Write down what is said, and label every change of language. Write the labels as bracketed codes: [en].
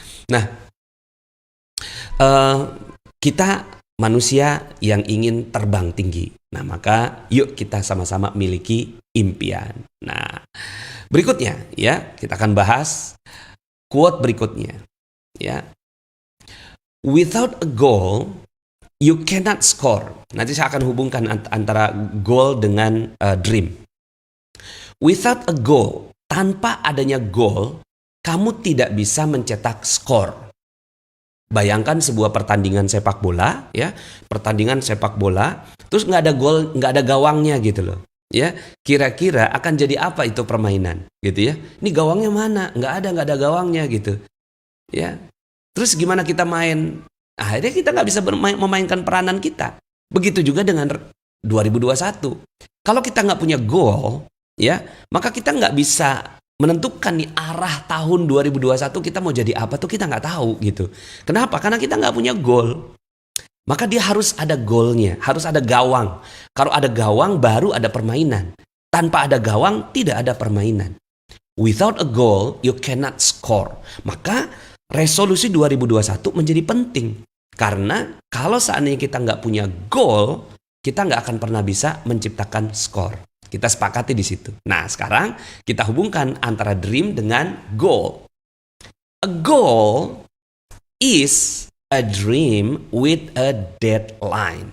[id] Nah, kita manusia yang ingin terbang tinggi. Nah, maka yuk kita sama-sama miliki impian. Nah, berikutnya ya, kita akan bahas quote berikutnya. Ya. [en] Without a goal, you cannot score. [id] Nanti saya akan hubungkan antara goal dengan dream. [en] Without a goal, [id] tanpa adanya goal, kamu tidak bisa mencetak skor. Bayangkan sebuah pertandingan sepak bola, ya, pertandingan sepak bola, terus nggak ada gol, nggak ada gawangnya gitu loh, ya. Kira-kira akan jadi apa itu permainan, gitu ya? Ini gawangnya mana? Nggak ada gawangnya gitu, ya. Terus gimana kita main? Akhirnya kita nggak bisa memainkan peranan kita. Begitu juga dengan 2021. Kalau kita nggak punya goal, ya, maka kita nggak bisa menentukan nih arah tahun 2021 kita mau jadi apa tuh kita nggak tahu gitu. Kenapa? Karena kita nggak punya goal. Maka dia harus ada goalnya, harus ada gawang. Kalau ada gawang baru ada permainan. Tanpa ada gawang tidak ada permainan. [en] Without a goal you cannot score. [id] Maka resolusi 2021 menjadi penting. Karena kalau seandainya kita nggak punya goal, kita nggak akan pernah bisa menciptakan skor. Kita sepakati di situ. Nah, sekarang kita hubungkan antara dream dengan goal. [en] A goal is a dream with a deadline.